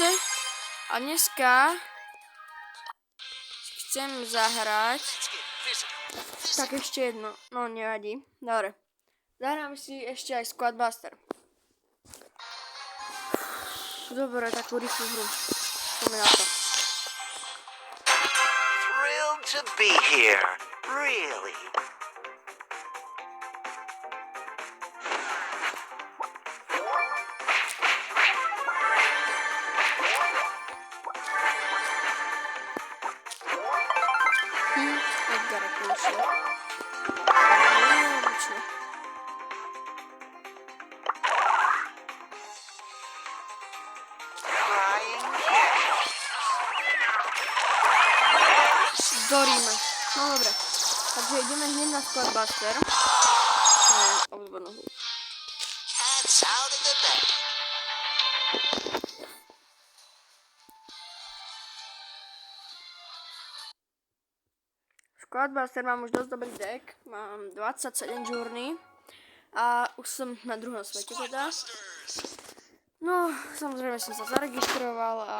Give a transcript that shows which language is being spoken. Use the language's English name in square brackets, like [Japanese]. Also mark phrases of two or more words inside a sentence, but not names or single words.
[Slovak] A dneska chcem zahrať tak ešte jedno, no nevadí, dobre. Zahráme si ešte aj Squadbuster. Dobre, takú rýchlu hru. Poďme na to. [English] Thrilled to be here. Really. [Slovak] Edgar kúšil. [English] Crying cat. [Slovak] Doríme. No dobre. Takže ideme hneď na Squadbuster. Obľúbenú hru. [English] Cat's out of the bag. [Slovak] Squadbuster mám už dosť dobrý deck. Mám 27 journey. A už som na druhom svete teda. No, samozrejme som sa zaregistroval a